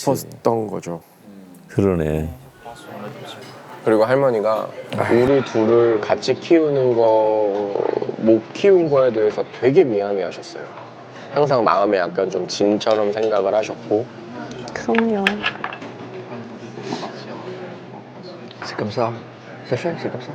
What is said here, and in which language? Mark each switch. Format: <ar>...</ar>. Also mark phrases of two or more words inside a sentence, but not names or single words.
<ko>싶었던 거죠. 그러네. 그리고 할머니가 우리 둘을 같이 키우는 거 못 키운 거에 대해서 되게 미안해 하셨어요. 항상 마음에 약간 좀 진처럼 생각을 하셨고. 그럼요.</ko> <fr>C'est comme ça. C'est fait, c'est comme ça.</fr>